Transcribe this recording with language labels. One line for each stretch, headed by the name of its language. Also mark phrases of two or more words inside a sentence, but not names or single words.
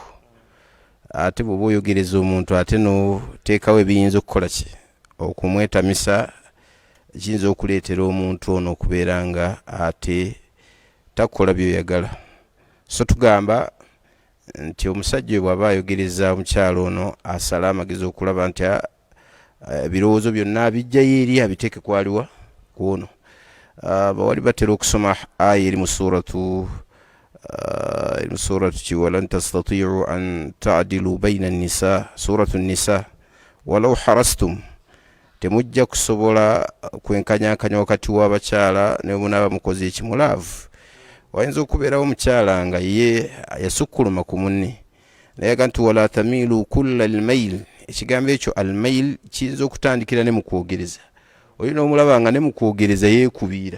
Ganda: Ate bw'oba oyogereza omuntu ate n'oteekawo ebiyinza okukola ki, okumwetamisa, kiyinza okuleetera omuntu ono okubeera nga ate takola byoyagala. So tugamba nti omusajja oyo bw'aba ayogereza omukyalo ono asala amagezi okulaba nti ebirowoozo byonna abijjayo eri abiteeke kwaliwa kwono. Bawali batera okusoma aya eri mu
Arabic: سورة ولن تستطيعوا أن تعدلوا بين النساء، سورة النساء، ولو حرصتم,
Ganda: temujja kusobola kwenkanyakanya wakati w'abakyala ne munaaba mukozi ekimulaavu. Wayinza okubeerawo omukyala nga ye yasukkuluma ku munne, naye nti
Arabic: ولا تميلوا كل الميل.
Ganda: Ekigambo ekyo al-mail kiyinza okutandikira ne mu kwogereza, olina omulaba nga ne mu kwogereza yeekubiira.